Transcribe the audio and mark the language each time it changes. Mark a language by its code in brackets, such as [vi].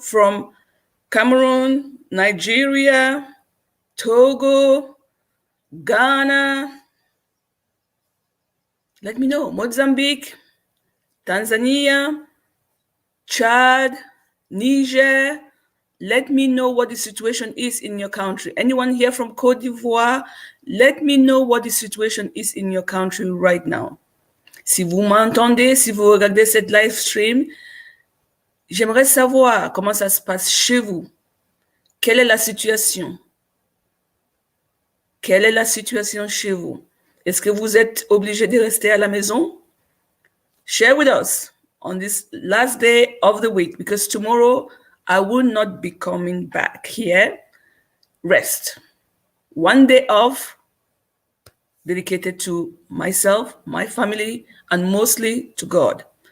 [en] From Cameroon, Nigeria, Togo, Ghana, let me know. Mozambique, Tanzania, Chad, Niger. Let me know what the situation is in your country. Anyone here from Côte d'Ivoire, let me know what the situation is in your country right now. [fr] Si vous m'entendez, si vous regardez cette live stream, j'aimerais savoir comment ça se passe chez vous. Quelle est la situation? Quelle est la situation chez vous? Est-ce que vous êtes obligé de rester à la maison? [en] Share with us on this last day of the week, because tomorrow I will not be coming back here. Rest. One day off dedicated to myself, my family, and mostly to God.